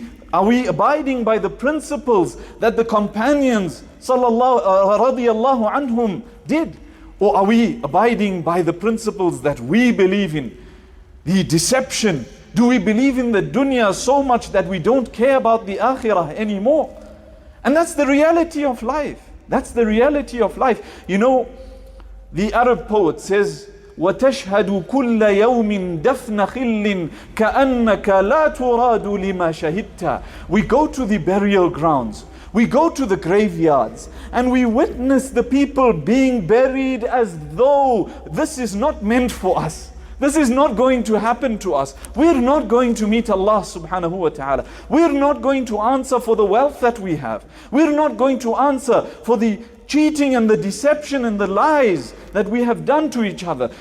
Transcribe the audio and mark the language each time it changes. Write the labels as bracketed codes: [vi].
[en] Are we abiding by the principles that the companions radiallahu anhum did? Or are we abiding by the principles that we believe in? The deception. Do we believe in the dunya so much that we don't care about the akhirah anymore? And that's the reality of life. That's the reality of life. You know, the Arab poet says, [ar] وَتَشْهَدُ كُلَّ يَوْمٍ دَفْنَ خِلٍّ كَأَنَّكَ لَا تُرَادُ لِمَا شَهِدْتَ. [en] We go to the burial grounds, we go to the graveyards, and we witness the people being buried as though this is not meant for us. This is not going to happen to us. We're not going to meet Allah subhanahu wa ta'ala. We're not going to answer for the wealth that we have. We're not going to answer for the cheating and the deception and the lies that we have done to each other.